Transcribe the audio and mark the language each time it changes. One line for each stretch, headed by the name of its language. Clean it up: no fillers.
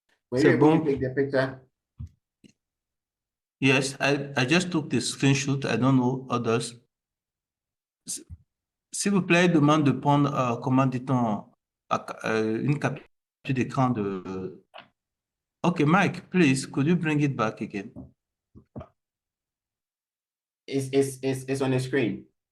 English: Were you able to take the picture? Yes, I just took the screenshot. I don't know others.
French: S'il vous plaît, demande de prendre, comment dit-on, une capture d'écran de...
English: Okay, Mike, please, could you bring it back again? It's on the screen.